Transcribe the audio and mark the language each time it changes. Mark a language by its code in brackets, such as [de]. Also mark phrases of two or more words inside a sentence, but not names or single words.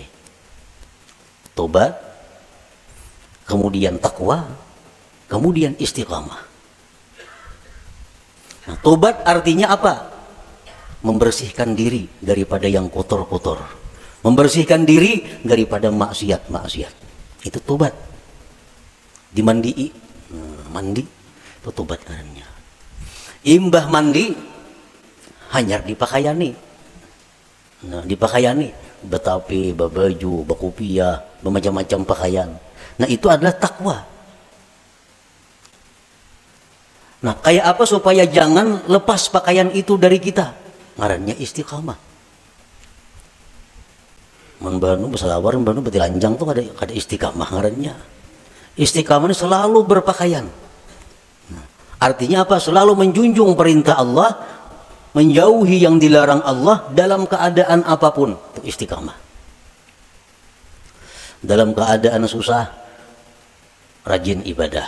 [id] Tobat, kemudian takwa, kemudian istiqamah. Nah, tobat artinya apa? Membersihkan diri daripada yang kotor-kotor. Membersihkan diri daripada maksiat-maksiat. Itu tobat. [bjn] Dimandii, [id] mandi, itu tobat namanya. [bjn] Imbah mandi hanyar dipakaiani. Nah, dipakaiani betapi, babaju, bakupia, bermacam-macam pakaian. [id] Nah, itu adalah takwa. Nah, kayak apa supaya jangan lepas pakaian itu dari kita? [bjn] Ngarannya istiqamah. mun banu besalawar banu betilanjang tuh kada istiqamah ngarannya. [id] Istiqamah ini selalu berpakaian. Artinya apa? Selalu menjunjung perintah Allah, menjauhi yang dilarang Allah dalam keadaan apapun. Itu istiqamah. Dalam keadaan susah, rajin ibadah.